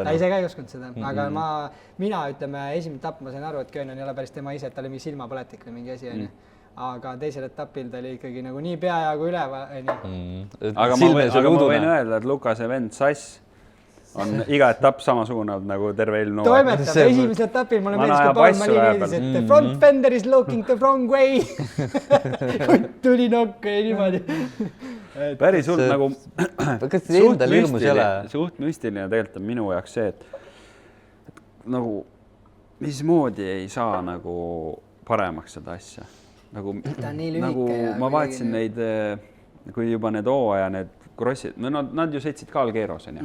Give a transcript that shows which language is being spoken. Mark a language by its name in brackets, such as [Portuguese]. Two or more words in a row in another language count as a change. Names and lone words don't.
[Estonian] Ta ise ka ei uskunud seda, aga mina ütleme, esimene etapp ma sain aru, et Köönen ei ole päris tema ise, et ta oli mingi silmapõletik või mingi asi. Aga teisel etapil ta oli ikkagi nagu nii peajagu üleval. Aga ma võin öelda, et Lukase vend Sass, on iga etapp samasugune olnud nagu terve eelmine hooaeg. toimetab, esimesel etapil mulle meeldis, kui Paul Mali meeldis, et [English] the front fender is looking the wrong way. [Estonian] tuli nokka ja niimoodi. Päris hull nagu kas teil endal hirmus ei ole? Suht müstiline tegelikult on minu jaoks see, et nagu mismoodi ei saa nagu paremaks seda asja. Nagu ma vaatasin neid, kui juba need hooaja need krossid, nad ju sõitsid ka Algeroseni.